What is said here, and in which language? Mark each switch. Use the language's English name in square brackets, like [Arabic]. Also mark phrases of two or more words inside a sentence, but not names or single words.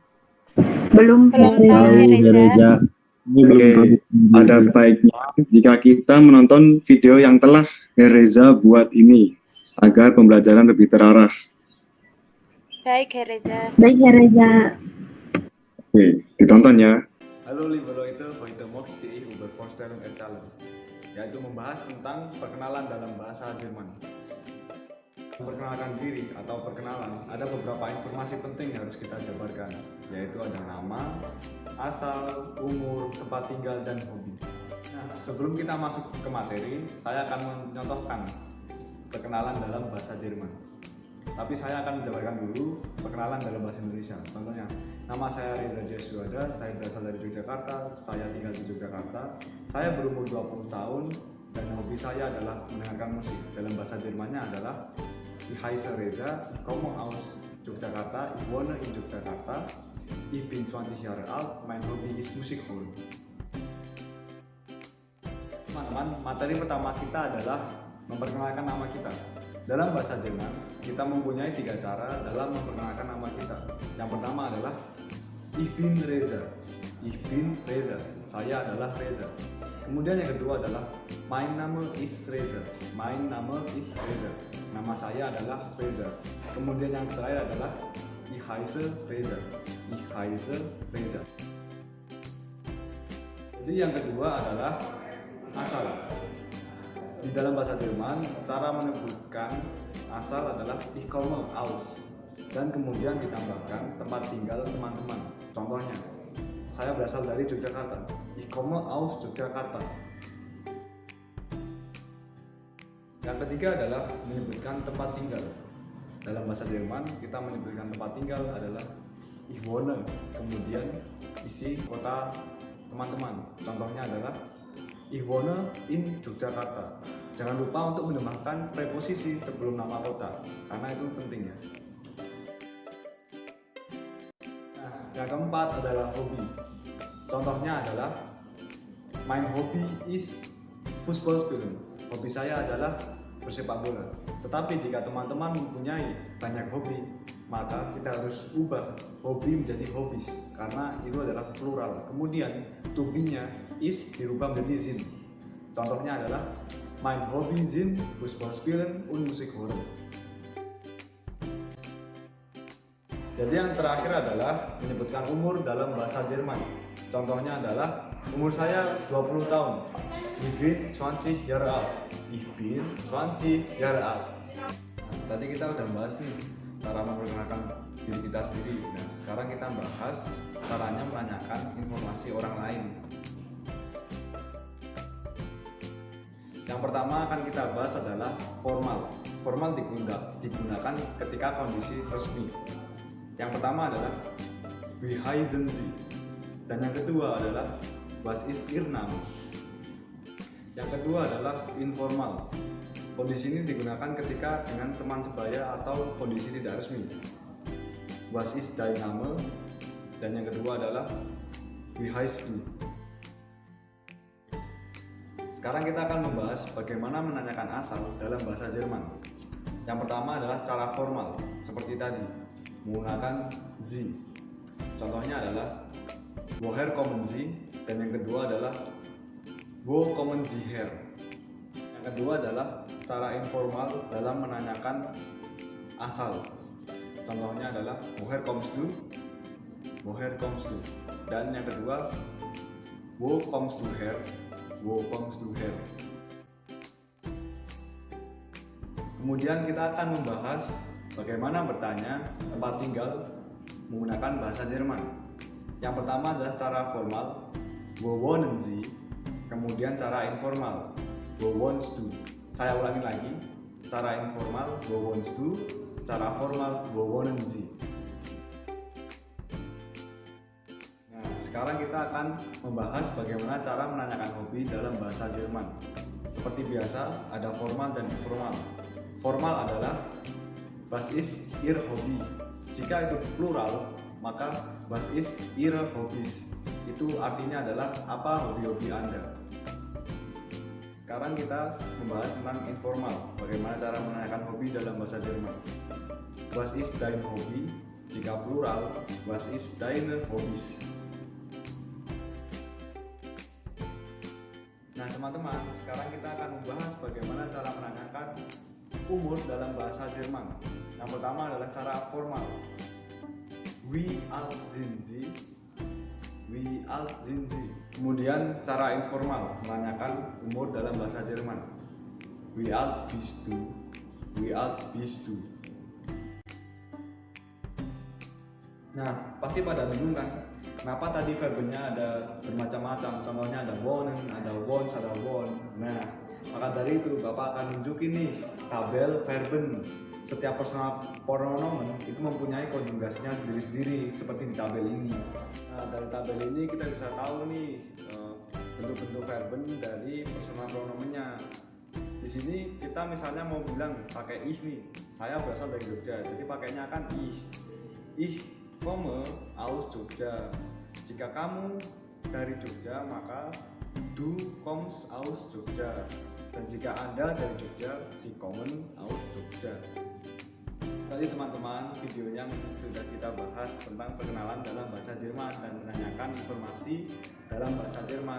[Indonesian] Belum tahu Reza. Oke, ada baiknya jika kita menonton video yang telah Reza buat ini, agar pembelajaran lebih terarah. Baik Reza. Oke, ditonton ya. [German] Halo liebe Leute, heute möchte ich über Vorstellung erzählen, [Indonesian] yaitu membahas tentang perkenalan dalam bahasa Jerman. Perkenalkan diri atau perkenalan, ada beberapa informasi penting yang harus kita jabarkan, yaitu ada nama, asal, umur, tempat tinggal, dan hobi. Nah, sebelum kita masuk ke materi, saya akan mencontohkan perkenalan dalam bahasa Jerman. Tapi saya akan menjabarkan dulu perkenalan dalam bahasa Indonesia. Contohnya, nama saya Reza Jeswada, saya berasal dari Yogyakarta, saya tinggal di Yogyakarta, saya berumur 20 tahun, dan hobi saya adalah mendengarkan musik. Dalam bahasa Jermannya adalah [German] Ich heiße Reza, ich komme aus Yogyakarta, ich wohne in Yogyakarta, ich bin 20 Jahre alt, mein Hobby ist Musik hören. [Indonesian] Teman-teman, materi pertama kita adalah memperkenalkan nama kita. Dalam bahasa Jerman, kita mempunyai 3 cara dalam memperkenalkan nama kita. Yang pertama adalah [German] Ich bin Reza. Ich bin Reza. [Indonesian] Saya adalah Reza. Kemudian yang kedua adalah [German] Mein Name ist Reza. Mein Name ist Reza. [Indonesian] Nama saya adalah Reza. Kemudian yang terakhir adalah [German] Ich heiße Reza. Ich heiße Reza. [Indonesian] Jadi yang kedua adalah asal. Di dalam bahasa Jerman, cara menyebutkan asal adalah [German] Ich komme aus, [Indonesian] dan kemudian ditambahkan tempat tinggal teman-teman. Contohnya, saya berasal dari Yogyakarta. [German] Ich komme aus Yogyakarta. [Indonesian] Yang ketiga adalah menyebutkan tempat tinggal. Dalam bahasa Jerman, kita menyebutkan tempat tinggal adalah [German] Ich wohne, [Indonesian] kemudian isi kota teman-teman. Contohnya adalah [German] Ich wohne in Yogyakarta. [Indonesian] Jangan lupa untuk menambahkan preposisi sebelum nama kota, karena itu penting ya. Nah, yang keempat adalah hobi. Contohnya adalah [German] Mein Hobby is Fußball spielen. [Indonesian] Hobi saya adalah bersepak bola. Tetapi jika teman-teman mempunyai banyak hobi, maka kita harus ubah hobi menjadi hobbies, karena itu adalah plural. Kemudian [English] to be- [Indonesian] nya is dirubah menjadi sind. Contohnya adalah [German] Mein Hobby sind Fußball spielen und Musik hören. [Indonesian] Jadi yang terakhir adalah menyebutkan umur dalam bahasa Jerman. Contohnya adalah umur saya 20 tahun. [German] Ich bin 20 Jahre alt. Ich bin 20 Jahre alt. [Indonesian] Nah, tadi kita udah bahas nih cara memperkenalkan diri kita sendiri. Nah, sekarang kita bahas caranya menanyakan informasi orang lain. Yang pertama akan kita bahas adalah formal. Formal digunakan ketika kondisi resmi. Yang pertama adalah [German] Wie heißen Sie? [Indonesian] Dan yang kedua adalah [German] Was ist Ihr Name? [Indonesian] Yang kedua adalah informal. Kondisi ini digunakan ketika dengan teman sebaya atau kondisi tidak resmi. [German] Was ist dein Name? [Indonesian] Dan yang kedua adalah [German] Wie heißt du? [Indonesian] Sekarang kita akan membahas bagaimana menanyakan asal dalam bahasa Jerman. Yang pertama adalah cara formal, seperti tadi, menggunakan Sie. Contohnya adalah [German] Woher kommen Sie? [Indonesian] Dan yang kedua adalah [German] Wo kommen Sie her? [Indonesian] Yang kedua adalah cara informal dalam menanyakan asal. Contohnya adalah [German] Woher kommst du? Woher kommst du? [Indonesian] Dan yang kedua [German] Wo kommst du her? [Indonesian] Wo kommst du her? Kemudian kita akan membahas bagaimana bertanya tempat tinggal menggunakan bahasa Jerman. Yang pertama adalah cara formal, [German] Wo wohnen Sie? [Indonesian] Kemudian cara informal, [German] Wo wohnst du? [Indonesian] Saya ulangi lagi, cara informal, [German] Wo wohnst du? [Indonesian] Cara formal, [German] Wo wohnen Sie? [Indonesian] Nah, sekarang kita akan membahas bagaimana cara menanyakan hobi dalam bahasa Jerman. Seperti biasa, ada formal dan informal. Formal adalah [German] Was ist Ihr Hobby? [Indonesian] Jika itu plural, maka [German] Was ist Ihre Hobbys? [Indonesian] Itu artinya adalah apa hobi-hobi Anda. Sekarang kita membahas tentang informal, bagaimana cara menanyakan hobi dalam bahasa Jerman. [German] Was ist dein Hobby? [Indonesian] Jika plural, [German] was ist deine Hobbys? [Indonesian] Nah teman-teman, sekarang kita akan membahas bagaimana cara menanyakan umur dalam bahasa Jerman. Yang pertama adalah cara formal. [German] Wie alt sind Sie? Wie alt sind Sie? [Indonesian] Kemudian cara informal, menanyakan umur dalam bahasa Jerman. [German] Wie alt bist du? Wie alt bist du? [Indonesian] Nah, pasti pada bingung kan? Kenapa tadi verbnya ada bermacam-macam? Contohnya ada wohnen, ada wons, ada won. Nah, maka dari itu Bapak akan nunjukin nih tabel verben. Setiap personal pronomen itu mempunyai konjugasinya sendiri-sendiri seperti di tabel ini. Nah, dari tabel ini kita bisa tahu nih bentuk-bentuk verben dari personal pronomennya. Di sini kita misalnya mau bilang pakai ih nih. Saya berasal dari Jogja, jadi pakainya kan ih. [German] Ih komme aus Jogja. [Indonesian] Jika kamu dari Jogja, maka [German] du kommst aus Jogja. [Indonesian] Dan jika Anda dari Jogja, [German] Sie kommen aus Jogja. [Indonesian] Tadi teman-teman, video yang sudah kita bahas tentang perkenalan dalam bahasa Jerman dan menanyakan informasi dalam bahasa Jerman.